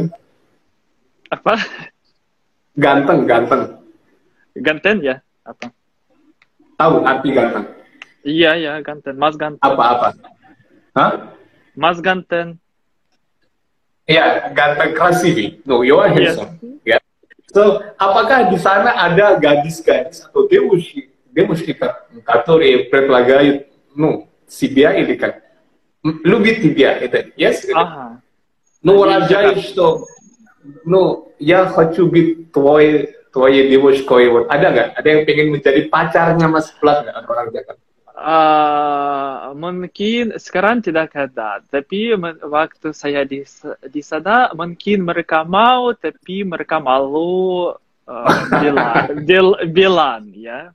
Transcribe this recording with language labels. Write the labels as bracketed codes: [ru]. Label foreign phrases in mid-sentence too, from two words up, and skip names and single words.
[id] Apa? Ganteng, ganteng. Ganten ya? Apa? Tahu arti ganteng? Iya, ya, ganten. Mas ganten. Apa-apa? Hah? Mas ganten. Iya, ganteng красивый. [en] No, you are Yes. handsome. Ya. So, [id] apakah di sana ada gadis-gadis atau [ru] девушки, которые предлагают, ну, себя или как? Любит тебя, это, yes? Ага. Ну, выражает, что, ну, я хочу быть твоей девушкой. Вот. [id] Ada nggak? Ada yang pengen menjadi pacarnya Mas Vlad nggak? Orang Jakarta? Mungkin sekarang tidak ada, tapi waktu saya di sana mungkin mereka mau, tapi mereka malu bilang ya.